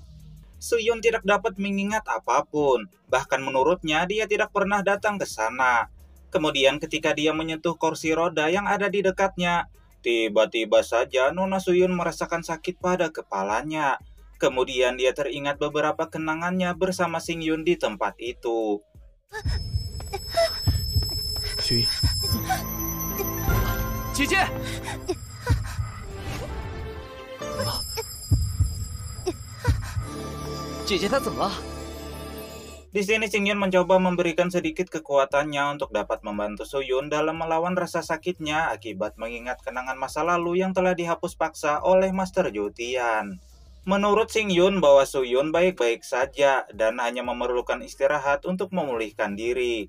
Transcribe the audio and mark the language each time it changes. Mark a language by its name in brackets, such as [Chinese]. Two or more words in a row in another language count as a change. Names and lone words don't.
[Indonesian] Suyun tidak dapat mengingat apapun, bahkan menurutnya dia tidak pernah datang ke sana. Kemudian ketika dia menyentuh kursi roda yang ada di dekatnya, tiba-tiba saja Nona Suyun merasakan sakit pada kepalanya. Kemudian dia teringat beberapa kenangannya bersama Xingyun di tempat itu. Cici! [Chinese] Cici,她怎么了？ [Indonesian] Di sini Xingyun mencoba memberikan sedikit kekuatannya untuk dapat membantu Suyun dalam melawan rasa sakitnya akibat mengingat kenangan masa lalu yang telah dihapus paksa oleh Master Joutian. Menurut Xingyun bahwa Suyun baik-baik saja dan hanya memerlukan istirahat untuk memulihkan diri.